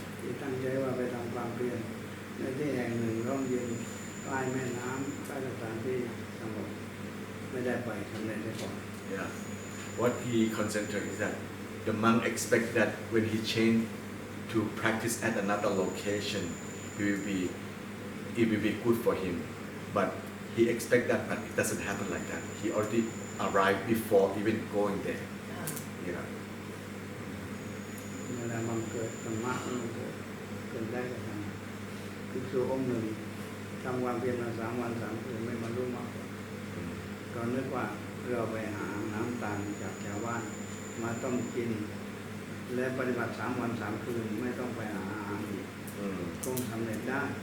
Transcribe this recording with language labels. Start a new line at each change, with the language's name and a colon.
Thai: ที่ตั้งใจว่าไปทำความเพียรในที่แห่งหนึ่งร่มเย็นใกล้แม่น้ำใกล้สถานที่สงบไม่ได้ไปทำอะไรได้ก่อน
English: Yeah. What he concentrated is that the monk expect that when he change to practice at another location, it will be good for him. But he expect that, but it doesn't happen like that. He already arrived before even going there. Yeah.
Thai: เวลามันเกิดธรรมะมันเกิดได้ก็ทำภิกษุองค์หนึ่งทำความเพียรมา3 วัน 3 คืนไม่บรรลุมรรคก็นึกว่าเราไปหาน้ำตาลจากชาวบ้านมาต้มกินและปฏิบัติ3 วัน 3 คืนไม่ต้องไปหาอาหารอีกคงสำเร็จได้